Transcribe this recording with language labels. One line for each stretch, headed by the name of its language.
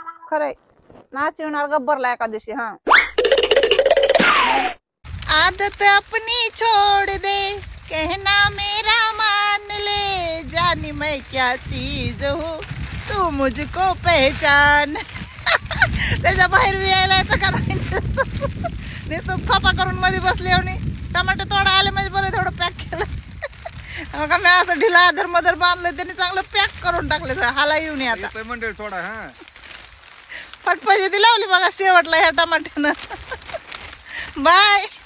Marathi: खरंय, नाचविणार गब्बरला एका दिवशी.
Hindi: आदत अपनी छोड़ दे, कहना मेरा मान ले, जानी मैं क्या चीज हूँ तू मुझको पहचान.
Marathi: त्याच्या बाहेर यायला येतं का नाही, नुसतं खोपा करून मध्ये बसले आणि टमाटे तोडा आले म्हणजे बरं थोडं पॅक केलं. मग मी असं ढिला आदर मदर बांधलं त्यांनी चांगलं पॅक करून टाकले. हाला येऊन आता मंडळी थोडा फटफटी लावली बघा शेवटला ह्या टमाट्यानं. बाय.